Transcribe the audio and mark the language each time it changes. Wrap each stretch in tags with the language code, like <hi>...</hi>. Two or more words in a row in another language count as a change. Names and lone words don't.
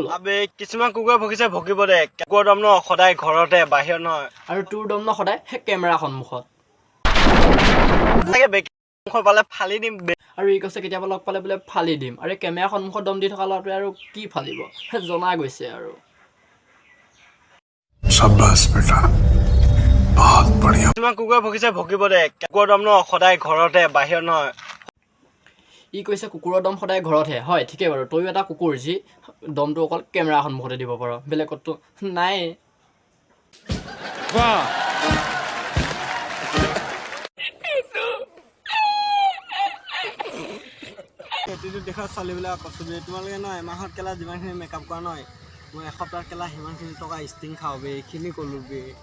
<as>আবে কিছুমান কুকুৰে ভুগিছে ভুগিব দে। কুকুৰৰ দম ন সদায় ঘৰতে, বাহিৰত নহয়। আৰু তোৰ দম ন সদায় সেই কেমেৰা সন্মুখত। পালে ফালি দিম। আৰু ই কৈছে কেতিয়াবা লগ পালে বোলে ফালি দিম। আৰু এই কেমেৰা সন্মুখত দম দি থকা ল'ৰাটোৱে আৰু কি ফালিব জনা গৈছে আৰু।</as> <hi>शाबाश बेटा बहुत बढ़िया।</hi> <as>কিছুমান কুকুৰে ভুগিছে ভুগিব দে। কুকুৰৰ দম ন সদায় ঘৰতে, বাহিৰত নহয়। ই কৈছে কুকুৰৰ দম সদায় ঘৰতহে। হয়, ঠিকেই বাৰু, তয়ো এটা কুকুৰ যি দমটো অকল কেমেৰা সন্মুখতে দিব পাৰ, বেলেগততো নাই। এটিটিউড দেখা ছোৱালীবিলাক কৈছোঁ যে তোমালোকে নহয় এমাহত কেলা যিমানখিনি মেকআপ কৰা নহয়, মই এসপ্তাহত কেলা সিমানখিনি টকা ষ্টিং খাওঁ বে, এইখিনি ক'লোঁ বে।</as>